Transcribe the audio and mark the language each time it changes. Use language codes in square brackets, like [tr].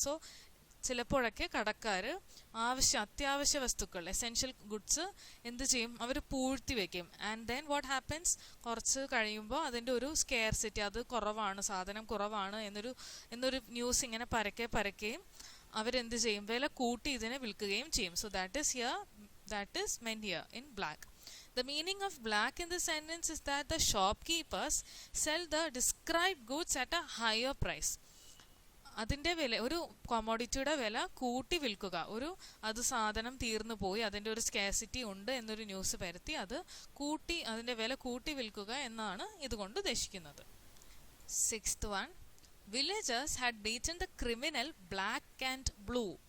[ml] So ചിലപ്പോഴൊക്കെ കടക്കാർ അത്യാവശ്യ വസ്തുക്കൾ, എസെൻഷ്യൽ ഗുഡ്സ് എന്ത് ചെയ്യും? അവർ പൂഴ്ത്തി വെക്കും. [en] And then what happens? [ml] കുറച്ച് കഴിയുമ്പോൾ അതിൻ്റെ ഒരു സ്കെയർസിറ്റി, അത് കുറവാണ്, സാധനം കുറവാണ് എന്നൊരു ന്യൂസ് ഇങ്ങനെ പരക്കുകയും അവരെന്ത് ചെയ്യും? വില കൂട്ടി ഇതിനെ വിൽക്കുകയും ചെയ്യും. [en] So that is meant here in black. The meaning of black in this sentence is that the shopkeepers sell the described goods at a higher price. [ml] അതിൻ്റെ വില, ഒരു കൊമോഡിറ്റിയുടെ വില കൂട്ടി വിൽക്കുക, അത് സാധനം തീർന്നു പോയി, അതിൻ്റെ ഒരു സ്കാസിറ്റി ഉണ്ട് എന്നൊരു ന്യൂസ് പരത്തി അതിൻ്റെ വില കൂട്ടി വിൽക്കുക എന്നാണ് ഇതുകൊണ്ട് ഉദ്ദേശിക്കുന്നത്. [en] Sixth one, villagers had beaten the criminal black and blue.